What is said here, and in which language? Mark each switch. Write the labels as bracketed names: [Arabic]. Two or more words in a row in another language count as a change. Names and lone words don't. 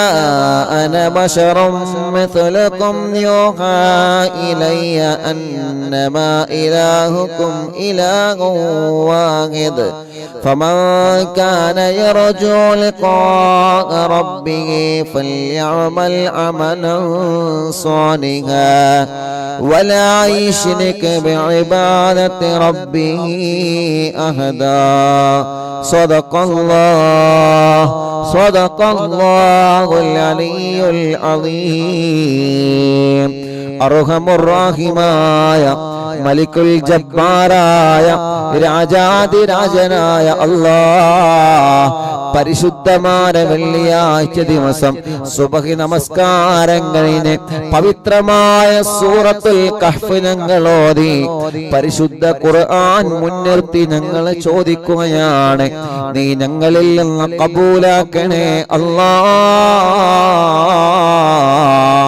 [Arabic] أنا بشر مثلكم يوحى إلي أنما إلهكم إله واحد فمن كان يرجو لقاء ربه فليعمل عملا صالحا ولا يشرك بعبادة ربه أحدا صدق الله العلي العظيم [Malayalam] അർഹമുർറാഹിമായ മലിക്കുൽ ജബ്ബാറായ രാജാതിരാജനായ അല്ലാഹ് പരിശുദ്ധമായ വെള്ളിയാഴ്ച ദിവസം സുബഹി നമസ്കാരം കഴിഞ്ഞ് പവിത്രമായ സൂറത്തുൽ കഹ്ഫ് ഞങ്ങൾ ഓതി പരിശുദ്ധ ഖുർആൻ മുൻനിർത്തി ഞങ്ങൾ ചോദിക്കുകയാണ്, നീ ഞങ്ങളിൽ നിന്ന് കബൂലാക്കണേ അല്ലാഹ്.